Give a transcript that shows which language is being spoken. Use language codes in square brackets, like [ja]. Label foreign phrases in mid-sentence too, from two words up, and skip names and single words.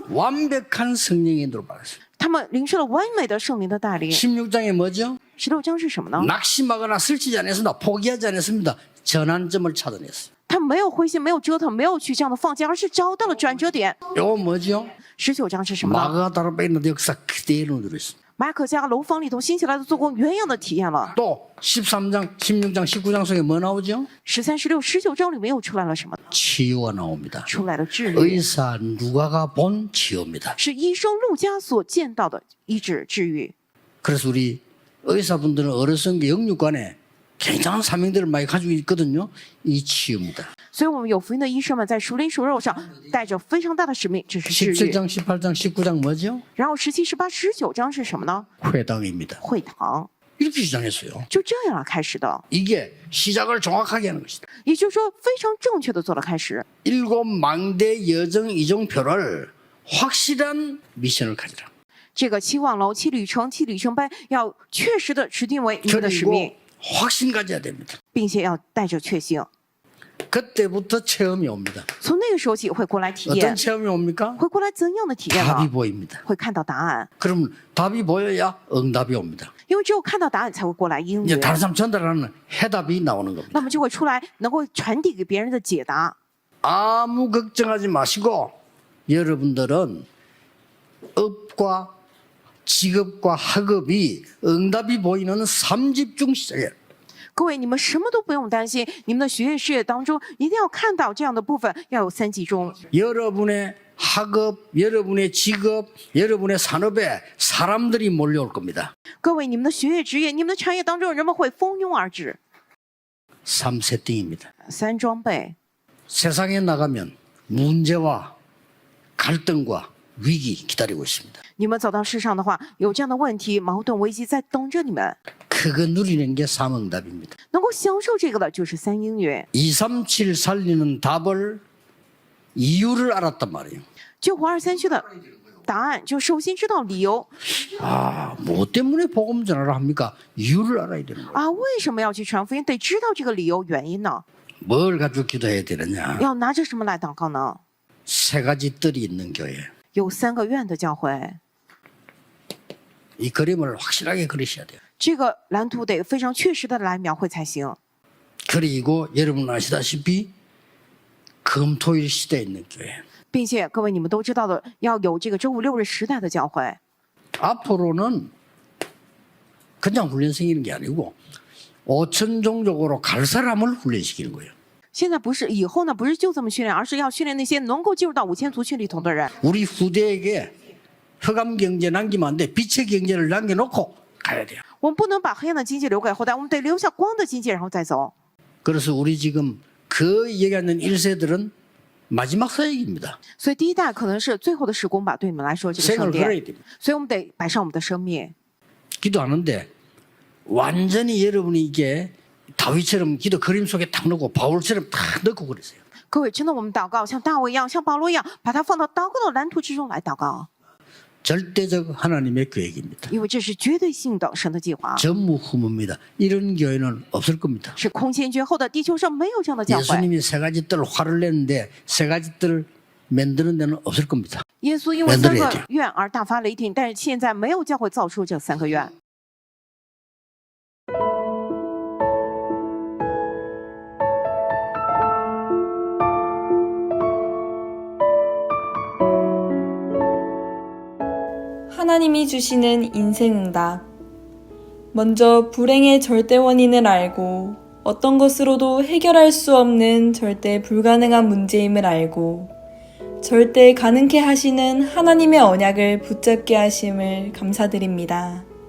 [ko] 완벽한 성령의 들어받았어요. [zh] 他们领受了完美的圣灵的带领。 [ko] 16장에 뭐죠? [zh] 16章是什么呢？ [ko] 낙심하거나 설치지 않았습니다. 포기하지 않았습니다. 전환점을 찾아냈어요. [zh] 他没有灰心，没有折腾，没有去这样的放弃，而是找到了转折点。 [ko] 이거 뭐죠? [zh] 19 章是什么呢？ [ko] 마가다라에 있는 역사 그대로 누렸어요. [zh] 马可家楼房里头兴起来的做工原样的体验了。 [ko] 또 13장, 16장, 19장 속에 뭐 나오죠? [zh] 13、16、19 章里面又出来了什么？ [ko] 치유가 나옵니다. [zh] 出来了治愈， [ko] 의사 누가가 본 치유입니다. [zh] 是医生路加所见到的医治治愈。 [ko] 그래서 우리 의사분들은 어려서기 영육관에 굉장한 사명들을 많이 가지고 있거든요. 이 치유입니다. [zh] 所以，我们有福音的医生们在属灵属肉上带着非常大的使命，这是治愈。 [ko] 17장, 18장, 19장 뭐죠? [zh] 然后17、18、19章是什么呢？ [ko] 회당입니다. [zh] 会堂， [ko] 이렇게 시작했어요. [zh] 就这样开始的。 [ko] 이게 시작을 정확하게 하는 것이다. [zh] 也就是说，非常正确的做了开始。 [ko] 일곱 망대 여정 이종표를 확실한 미션을 가지라. [zh] 这个7望楼、7旅程、7里程碑，要确实的指定为你们的使命， [ko] 그리고 확신 가져야 됩니다. [zh] 并且要带着确信。 [ko] 그때부터 체험이 옵니다. [zh] 从那个时候起会过来体 [ko] 어떤 [zh] 验， [ko] 체험이 옵니까? [zh] 会过来怎样的体验 [ko] 답이 [zh] 呢？ [ko] 보입니다. [zh] 会看到答案， [ko] 그러면 답이 보여야 응답이 옵니다. [zh] 因为只有看到答案才会过来应 [ko] 이제 [zh] 允。 [ko] 다른 사람 전달하는 해답이 나오는 겁니다. [zh] 那么就会出来能够传递给别人的解答。 [ko] 아무 걱정하지 마시고 여러분들은 업과 직업과 학업이 응답이 보이는 3집중 시작이에요. [zh] 各位，你们什么都不用担心，你们的学业事业当中一定要看到这样的部分，要有3集中。 [ko] 여러분의 학업, 여러분의 직업, 여러분의 산업에 사람들이 몰려올 겁니다. [zh] 各位，你们的学业、职业、你们的产业当中，人们会蜂拥而至。 [ko] 3세팅입니다. [zh] 3装备， [ko] 세상에 나가면 문제와 갈등과 위기 기다리고 있습니다. [zh] 你们走到世上的话，有这样的问题、矛盾、危机在等着你们。 [ko] 그거 누리는 게 삼응답입니다. [zh] 能够享受这个的就是3应允。 [ko] 237 살리는 답을 이유를 알았단 말이에요. [zh] 救活237的答案，就首先知道理由 [ko] 아, 뭐 때문에 복음 전하라 합니까? 이유를 알아야 되는 거예요. [zh] 啊，为什么要去传福音？得知道这个理由原因呢？ [ko] 뭘 가지고 기도해야 되느냐? [zh] 要拿着什么来祷告呢？ [ko] 세 가지 뜰이 있는 교회. [zh] 有3个院的教会， [ko] 이 그림을 확실하게 그리셔야 돼요. [zh] 这个蓝图得非常确实的来描绘才行。 [ko] 그리고 여러분 아시다시피 금토일 시대에 있는 교회. [zh] 并且各位你们都知道的，要有这个周5、6日时代的教会。 [ko] 앞으로는 그냥 훈련 생기는 게 아니고 5천 종족으로 갈 사람을 훈련시키는 거예요. [zh] 现在不是，以后呢不是就这么训练，而是要训练那些能够进入到5000族群里头的人。 [ko] 우리 후대에게 흑암 경제 남기면 안 돼. 빛의 경제를 남겨놓고 가야 돼요. [zh] 我们不能把黑暗的经济留给后代，我们得留下光的经济，然后再走。 [ko] 그래서 우리 지금 그 얘기하는 1세들은 마지막 사역입니다. [zh] 所以第一代可能是最后的时工吧，对你们来说这个 [ko] 생을 [zh] 圣 [ko] 걸어야 [zh] 殿， [ko] 됩니다. [zh] 所以我们得摆上我们的生命。 [ko] 기도하는데 완전히 여러분이 이게 다윗처럼 기도 그림 속에 딱 넣고 바울처럼 딱 넣고 그러세요. [zh] 各位，真的我们祷告像大卫一样，像保罗一样，把它放到祷告的蓝图之中来祷告， [ko] 절대적 하나님의 계획입니다. [zh] 因为这是绝对性的神的计划， [ko] 전무후무입니다. 이런 교회는 없을 겁니다. [zh] 是空前绝后的。地球上没有这样的教会。 [ko] 예수님이 세 가지 뜰 화를 냈는데 세 가지 뜰 만드는 데는 없을 겁니다. [zh] 耶稣因为3 [ko] 만들어야죠 [zh] 个愿而大发雷霆，但是现在没有教会造出这3个愿。 [ko] 하나님이 주시는 인생응답. 먼저 불행의 절대 원인을 알고 어떤 것으로도 해결할 수 없는 절대 불가능한 문제임을 알고 절대 가능케 하시는 하나님의 언약을 붙잡게 하심을 감사드립니다.